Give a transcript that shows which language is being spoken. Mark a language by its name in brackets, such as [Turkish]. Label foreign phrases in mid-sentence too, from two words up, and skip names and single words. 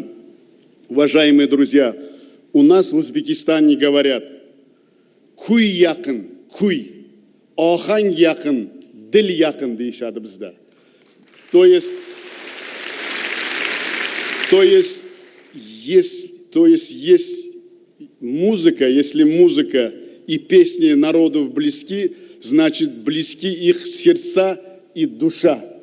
[Russian] Уважаемые друзья, у нас в Узбекистане говорят [Uzbek] «Куй якын, куй, ахань якын, дил якын» deyishadi bizda. [Russian] То есть музыка, если музыка и песни народов близки, значит, близки их сердца и душа.